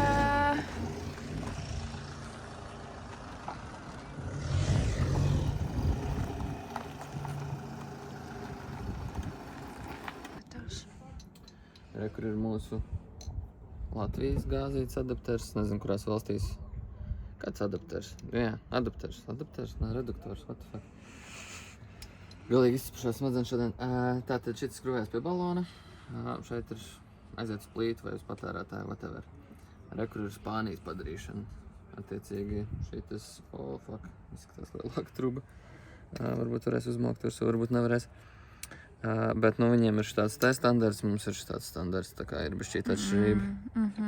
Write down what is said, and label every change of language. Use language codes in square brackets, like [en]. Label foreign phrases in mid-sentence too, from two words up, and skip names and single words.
[lv] Re, kur ir mūsu Latvijas gāzītes adapters, nezinu, kurās valstīs. Kāds adapters? Jā, adapters, nē, reduktors, [en] what the fuck. [lv] Galīgi izcepušās smadzenes šodien. Tātad šitas skrūvēs pie balona. Šeit ir aiziet uz plītu vai uz patērētāju, whatever. Re, kur ir Spānijas padarīšana. Attiecīgi šitas, [en] oh fuck, [lv] izskatās lielāka truba. Varbūt varēs uzmaukt virsū, varbūt nevarēs. Bet nu viņiem ir šitāds te standarts, mums ir šitāds standarts, tā kā ir bišķīt atšķirība.